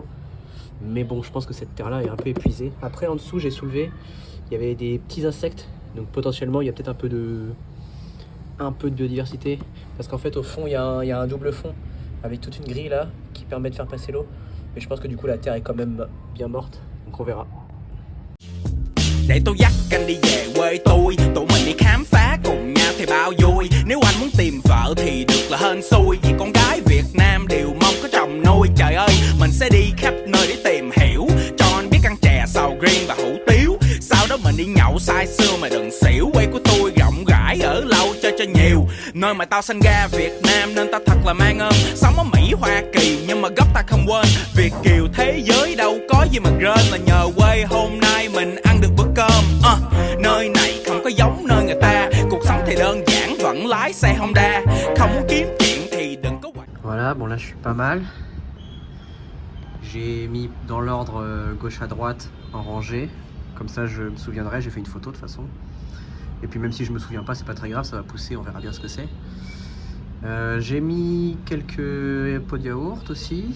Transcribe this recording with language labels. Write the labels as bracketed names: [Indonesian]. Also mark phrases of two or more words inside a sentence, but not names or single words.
[French] Mais bon, je pense que cette terre-là est un peu épuisée. Après, en dessous, j'ai soulevé, il y avait des petits insectes. Donc potentiellement, il y a peut-être un peu de biodiversité. Parce qu'en fait, au fond, il y a un double fond avec toute une grille là qui permet de faire passer l'eau. Mais je pense que du coup, la terre est quand même bien morte. Donc on verra. [Vietnamese] Để tôi dắt anh đi về quê tôi, tụi mình đi khám phá cùng nhau thì bao vui. Nếu anh muốn tìm vợ thì được là hên xui, vì con gái Việt Nam đều mong có chồng nuôi. Trời ơi, mình sẽ đi khắp nơi để tìm hiểu, cho anh biết ăn chè, sầu riêng và hủ tiếu. Sau đó mình đi nhậu say sưa mà đừng xỉu. Quê của tôi rộng rãi, ở lâu chơi cho nhiều. Nơi mà tao sinh ra Việt Nam nên tao thật là mang ơn. Sống ở Mỹ, Hoa Kỳ nhưng mà gốc ta không quên. Việt kiều thế giới đâu có gì mà rên, là nhờ quê hôm nay mình ăn được bữa cơm. Nơi này không có giống nơi người ta, cuộc sống thì đơn giản vẫn lái xe Honda. Không muốn kiếm chuyện thì đừng có. [French] Voilà, bon là je suis pas mal. J'ai mis dans l'ordre gauche à droite en rangée. Comme ça je me souviendrai, j'ai fait une photo de toute façon. Et puis même si je me souviens pas, c'est pas très grave, ça va pousser, on verra bien ce que c'est. J'ai mis quelques pots de yaourt aussi.